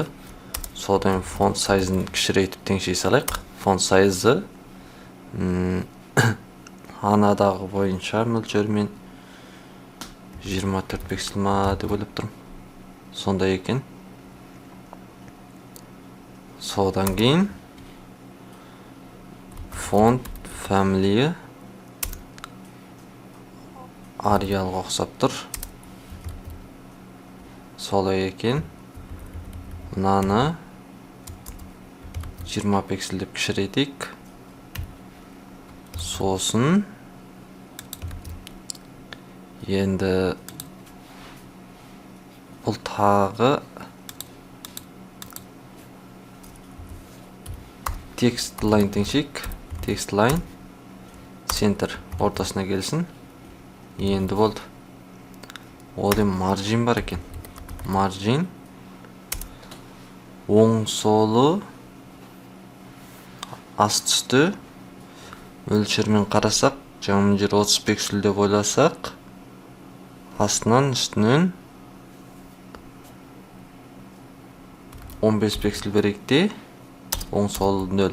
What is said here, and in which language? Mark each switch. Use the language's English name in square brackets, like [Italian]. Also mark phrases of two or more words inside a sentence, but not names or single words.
[Kazakh] Содан [English] font size- [Kazakh] ын кішірейтіп теңшей салайық. [English] Font size- [Kazakh] ы анадағы бойынша мөлшермен 24 пиксель ма деп ойлап тұрмын. Сондай екен. Содан кейін [English] font family [Kazakh] Arialға ұқсап тұр. Солай екен. Мынаны 20 пиксель деп кішірейтейік. Сосын енді бұл тағы [English] text line [Kazakh] теңшейік. [English] Text line center [Kazakh] ортасына келсін. Енді болды. Одан маржин бар екен. Маржин оң солы аст үсті мөлшермен қарасақ, жаңа жер 30 пиксель деп ойласақ, астынан үстінен 15 пиксель берейік те, оң солы 0.